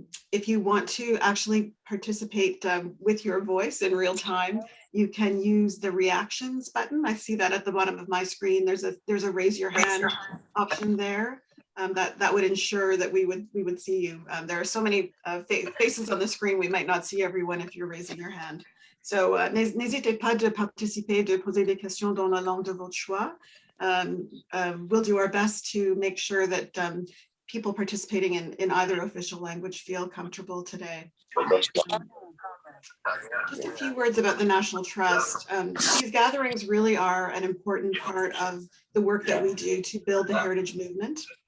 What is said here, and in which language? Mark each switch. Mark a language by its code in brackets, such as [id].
[en] If you want to actually participate with your voice in real time, you can use the reactions button. I see that at the bottom of my screen. There's a raise your hand option there. That would ensure that we would see you. There are so many faces on the screen, we might not see everyone if you're raising your hand. [fr] So n'hésitez pas de participer, de poser des questions dans la langue de votre choix. [en] We'll do our best to make sure that people participating in either official language feel comfortable today. Just a few words about the National Trust. These gatherings really are an important part of the work that we do to build the heritage movement.